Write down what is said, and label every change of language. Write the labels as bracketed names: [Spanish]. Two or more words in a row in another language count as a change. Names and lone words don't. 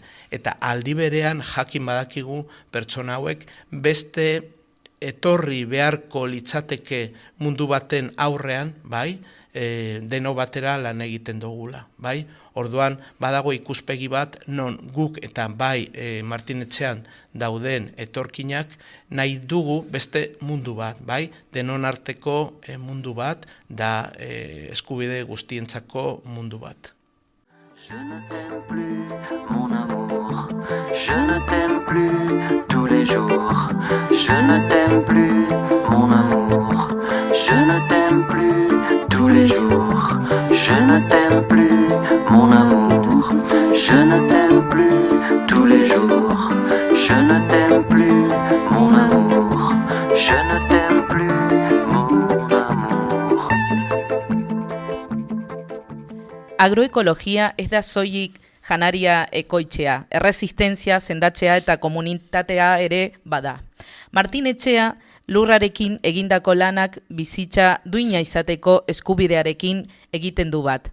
[Basque] Eta aldi berean jakin badakigu pertsona hauek beste etorri beharko litzateke mundu baten aurrean, bai, deno batera lan egiten dugula, bai? Orduan, badago ikuspegi bat, non guk eta bai Martinetxean dauden etorkinak nahi dugu beste mundu bat, bai? Denon arteko mundu bat, da eskubide guztientzako mundu bat. [French] Je ne t'aime plus, mon amour. Je ne t'aime plus tous les jours. Je ne t'aime plus, mon amour. Je ne t'aime plus tous les jours. Je ne t'aime plus, mon amour. Je ne t'aime plus tous les jours. Je ne t'aime plus, mon amour. Je ne t'aime plus, mon amour. [Basque] Agroekologia ez da soilik janaria ekoitzea, erresistentzia, sendatzea eta komunitatea ere bada. Martinetxea lurrarekin egindako lanak bizitza duina izateko eskubidearekin egiten du bat.